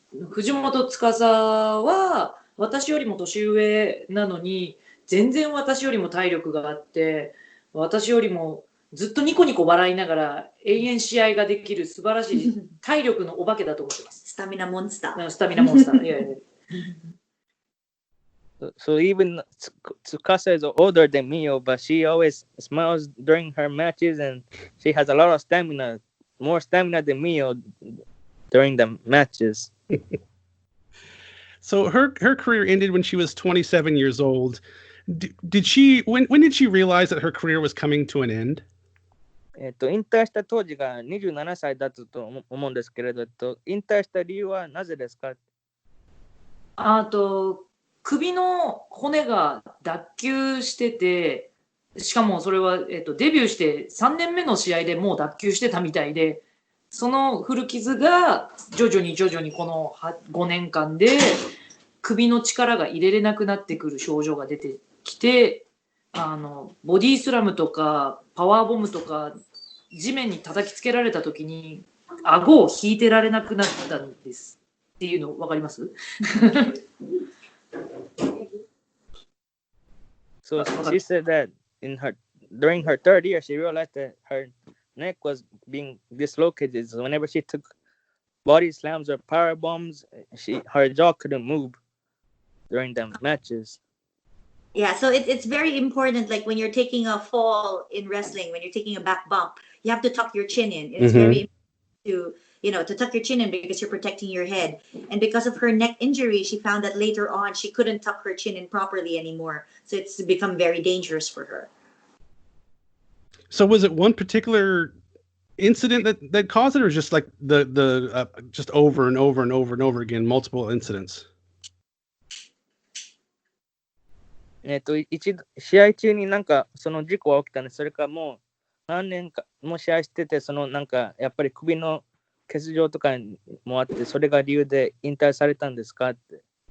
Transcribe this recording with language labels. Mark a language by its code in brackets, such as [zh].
[ja] 藤本司は私よりも年上なのに全然私よりも体力があって、私よりもずっとニコニコ笑いながら永遠試合ができる素晴らしい体力のお化けだと思ってます。スタミナモンスター。スタミナモンスター。いやいや [en] So even Tsukasa is older than Mio, but she always smiles during her matches, and she has a lot of stamina, more stamina than Mio during the matches. So her career ended when she was 27 years old. Did she when did she realize that her career was coming to an end? [ja] 引退した当時が27歳だったと思うんですけれど、引退した理由はなぜですか？首の骨が脱臼してて、しかもそれは、デビューして3年目の試合でもう脱臼してたみたいで、その古傷が徐々にこの5年間で首の力が入れれなくなってくる症状が出てきて、ボディスラムとかパワーボムとか地面に叩きつけられた時に顎を引いてられなくなったんですっていうの分かります？ [en] So she said that during her third year, she realized that her neck was being dislocated. So whenever she took body slams or power bombs, her jaw couldn't move during the matches. Yeah, so it's very important. Like when you're taking a fall in wrestling, when you're taking a back bump, you have to tuck your chin in. It's very important to tuck your chin in because you're protecting your head. And because of her neck injury, she found that later on she couldn't tuck her chin in properly anymore. So it's become very dangerous for her. So was it one particular incident that caused it, or just like the just over and over and over and over again, multiple incidents? [ja] 一度試合中になんかその事故が起きたんで、それからもう何年かも試合してて、そのなんかやっぱり首の欠場とかもあって、それが理由で引退されたんですかって。